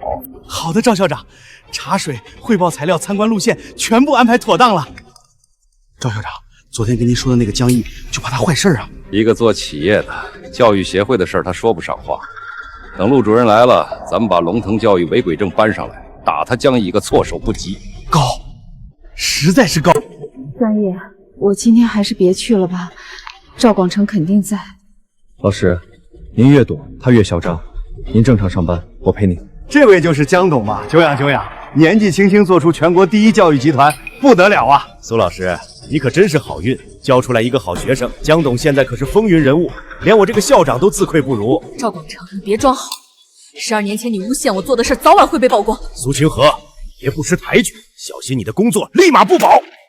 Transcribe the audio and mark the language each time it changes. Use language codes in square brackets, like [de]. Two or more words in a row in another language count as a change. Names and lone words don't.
[zh] 好的，趙校長，茶水、匯報材料、參觀路線全部安排妥當了。趙校長，昨天跟您說的那個江毅，就怕他壞事啊。一個做企業的，教育協會的事他說不上話。等陸主任來了，咱們把龍騰教育違規證搬上來，打他江毅一個措手不及。高，實在是高。江毅，我今天還是別去了吧，趙廣成肯定在。老師，您越躲他越囂張，您正常上班，我陪您。這位就是江董嘛，久仰久仰，年紀輕輕做出全國第一教育集團，不得了啊！蘇老師，你可真是好運，教出來一個好學生。江董現在可是風雲人物，連我這個校長都自愧不如。趙廣成，你別裝好，12年前你誣陷我做的事，早晚會被曝光。蘇清河，別不識抬舉，小心你的工作立馬不保。